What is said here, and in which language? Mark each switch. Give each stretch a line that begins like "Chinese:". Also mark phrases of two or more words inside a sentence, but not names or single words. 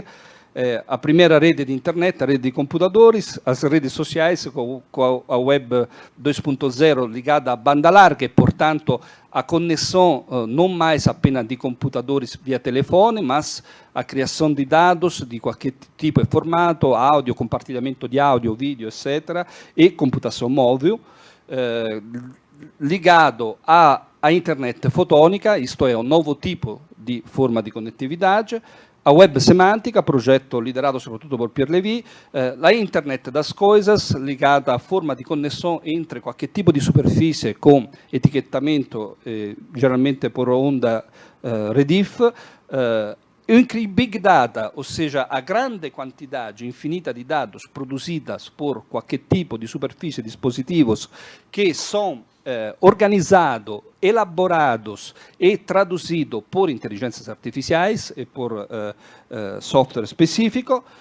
Portuguese: A primeira rede de internet, a rede de computadores, as redes sociais, com a web 2.0 ligada à banda larga e, portanto, a conexão não mais apenas de computadores via telefone, mas a criação de dados de qualquer tipo e formato, áudio, compartilhamento de áudio, vídeo, etc., e computação móvel, ligado à internet fotônica, isto é, um novo tipo de forma de conectividade, a web semântica,
Italian: progetto liderato
Portuguese: soprattutto por Pierre Lévy, la internet das coisas, ligada à forma
Italian: di connessione entre qualche tipo di superficie con etichettamento,
Portuguese: geralmente por onda Rediff, i
English: big data,
Portuguese: ou seja, a grande quantidade infinita de dados produzidas por qualquer tipo de superfície, dispositivos que são organizados, elaborados e traduzidos por inteligências artificiais e por software específico.